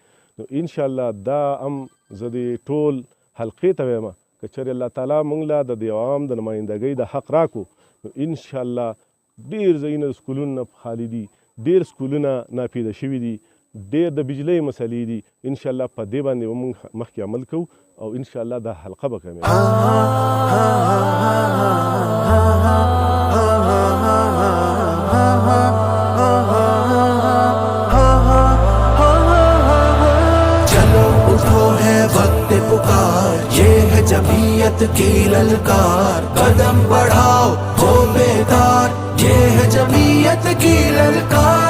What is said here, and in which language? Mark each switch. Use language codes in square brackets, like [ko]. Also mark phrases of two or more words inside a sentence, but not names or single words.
[ps] نو انشاءالله دا هم زه د ټول حلقې ته وایم که چېرې الله تعالی موږ له د عوام د نمایندګۍ د حق راکړو نو انشاءالله ډېر ځایونه د سکولونو نه خالي دي، ډېر سکولونه ناپیده شوي دي، ډېر د بجلۍ مسلې دي. انشاءالله په دې باندې به موږ مخکې عمل کوو او انشاءالله دا حلقه به کامیابه. [ur] جمعیت کی للکار، قدم بڑھاؤ ہو بیدار، یہ ہے جمعیت کی للکار.